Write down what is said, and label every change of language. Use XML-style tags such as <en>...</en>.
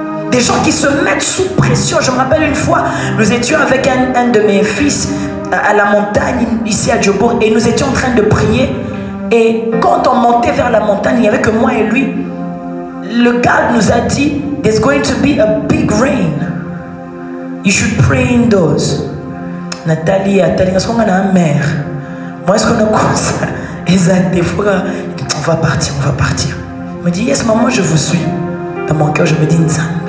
<fr>Des gens qui se mettent sous pression. Je me rappelle une fois, nous étions avec un de mes fils à la montagne, ici à Djobour, et nous étions en train de prier. Et quand on montait vers la montagne, il n'y avait que moi et lui. Le garde nous a dit,</fr> <en>there's going to be a big rain. You should pray indoors.</en> <fr>Nathalie, est-ce qu'on a une mère? Moi, est-ce qu'on a comme ça? On va partir, on va partir. Il me dit, yes, maman, je vous suis. Dans mon cœur, je me dis, Nzambe.</fr>